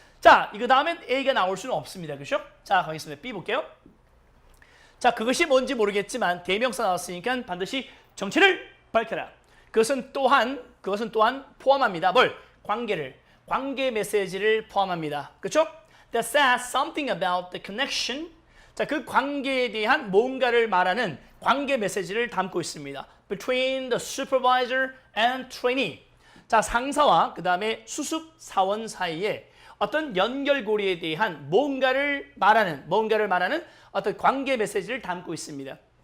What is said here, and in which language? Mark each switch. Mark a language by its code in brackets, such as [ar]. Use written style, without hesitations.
[ko] 자, 이거 다음엔 A가 나올 수는 없습니다. 그렇죠? 자, 가겠습니다. B 볼게요. 자, 그것이 뭔지 모르겠지만 대명사 나왔으니까 반드시 정체를 밝혀라. 그것은 또한 포함합니다. 뭘? 관계 메시지를 포함합니다. 그렇죠? [en] That says something about the connection. [ko] 자, 그 관계에 대한 뭔가를 말하는 관계 메시지를 담고 있습니다. [en] Between the supervisor and trainee. [ko] 자, 상사와 그 다음에 수습 사원 사이에 어떤 연결고리에 대한 뭔가를 말하는 어떤 관계 메시지를 담고 있습니다.